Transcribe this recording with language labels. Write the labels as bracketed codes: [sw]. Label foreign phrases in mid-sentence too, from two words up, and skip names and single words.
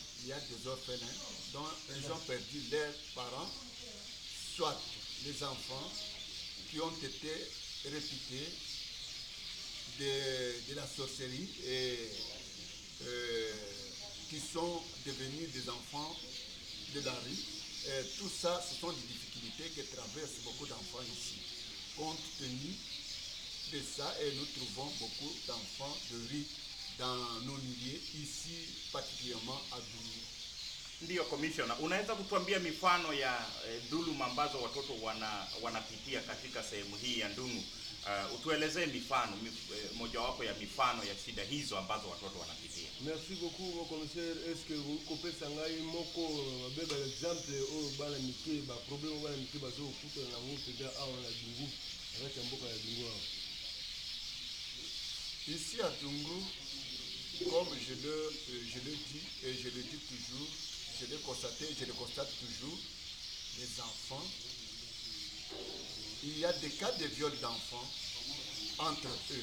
[fr] Il y a des orphelins dont ils ont perdu leurs parents, soit les enfants qui ont été réputés de la sorcellerie et qui sont devenus des enfants de la rue. Et tout ça, ce sont des difficultés que traversent beaucoup d'enfants ici. Compte tenu de ça, et nous trouvons beaucoup d'enfants de rue dans nos milieux, ici particulièrement à Dungu. [sw] Ndiyo Commissioner, unaweza kutuambia mifano ya dhuluma ambazo watoto wanapitia katika sehemu hii ya Ndungu? Utuelezee mifano mojawapo ya mifano ya shida hizo ambazo watoto wanapitia. [fr] Merci beaucoup mon commissaire. Est-ce que vous [ln] kopesa ngai moko beba exemple o bana mike ba problème bana mike bazo kuta na ngo peda awa na Dungu avec mboka ya Dungu awa? [fr] Ici à Dungu, comme je le dis et je le dis toujours, je le constate toujours, les enfants, il y a des cas de viol d'enfants entre eux.